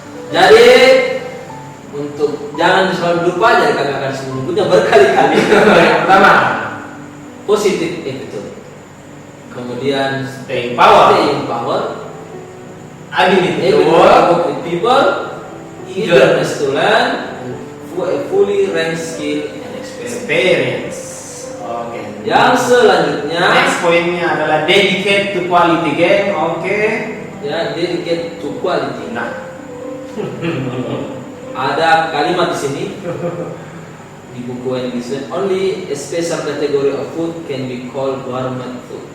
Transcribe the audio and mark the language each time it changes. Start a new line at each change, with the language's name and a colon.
Indonesian: Jadi untuk jangan selalu lupa, jadi kami akan menyebutnya berkali-kali. Yang pertama,
English: positive attitude.
Indonesian: Kemudian
English: staying power, ability to work with people, eagerness to learn, fully ranked skill and experience.
Indonesian: Oke. Yang selanjutnya,
English: Next
Indonesian: poinnya adalah
English: dedicate to quality game.
Indonesian: Oke.
English: ya, dedicate to quality.
Indonesian: Nah, Ada kalimat di sini di buku yang disebut
English: only a special category of food can be called gourmet food.